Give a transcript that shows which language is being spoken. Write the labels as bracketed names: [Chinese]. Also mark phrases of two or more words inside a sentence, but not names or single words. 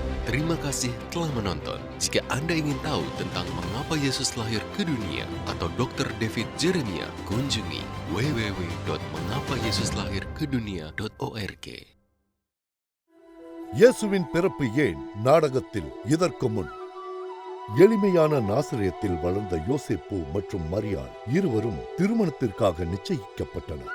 [Indonesian] Terima kasih telah menonton. Jika Anda ingin tahu tentang mengapa Yesus lahir ke dunia atau Dr. David Jeremia, kunjungi www.mengapayesuslahirkedunia.org. [Tamil] இயேசுவின் பிறப்பு ஏன் நாடகத்தில் இதற்கு முன் எளிமையான நாசரேத்தில் வளர்ந்த யோசேப்பு மற்றும் மரியாள் இருவரும் திருமணத்திற்காக நிச்சயிக்கப்பட்டனர்.